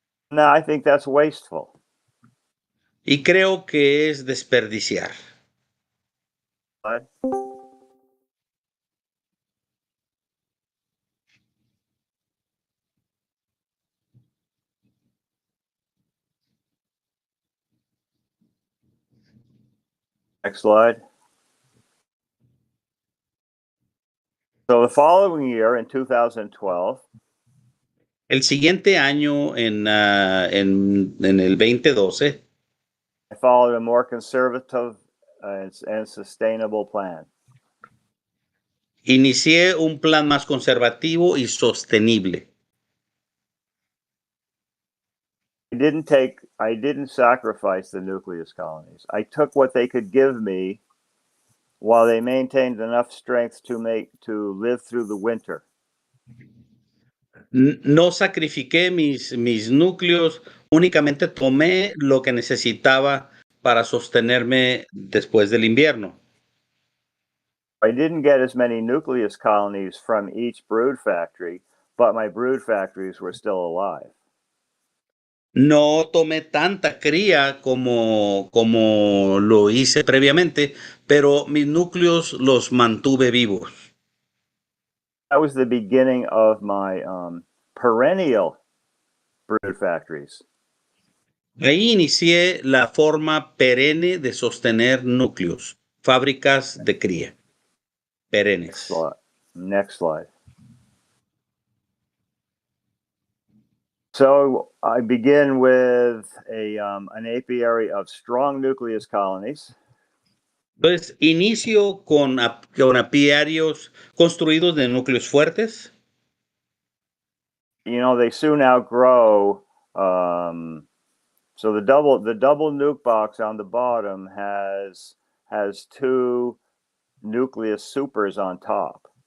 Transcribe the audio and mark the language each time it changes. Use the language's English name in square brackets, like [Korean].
[English] No, I think that's wasteful. [Spanish] Y creo que es desperdiciar. [English] Next slide. So the following year, in 2012, [Spanish] el siguiente año, en el 2012, [English] I followed a more conservative and sustainable plan. [Spanish] Inicié un plan más conservativo y sostenible. [English] I didn't sacrifice the nucleus colonies. I took what they could give me while they maintained enough strength to live through the winter. [Spanish] No sacrifiqué mis núcleos, únicamente tomé lo que necesitaba para sostenerme después del invierno. [English] I didn't get as many nucleus colonies from each brood factory, but my brood factories were still alive. [Spanish] No tomé tanta cría como lo hice previamente, pero mis núcleos los mantuve vivos. [English] That was the beginning of my perennial brood factories. [Spanish] Ahí inicié la forma perenne de sostener núcleos, fábricas de cría, perennes. [English] Next slide. So I begin with an apiary of strong nucleus colonies. [Spanish] Entonces, inicio con apiarios construidos de núcleos fuertes. [English] You know, they soon outgrow. So the double nuke box on the bottom has two nucleus supers on top.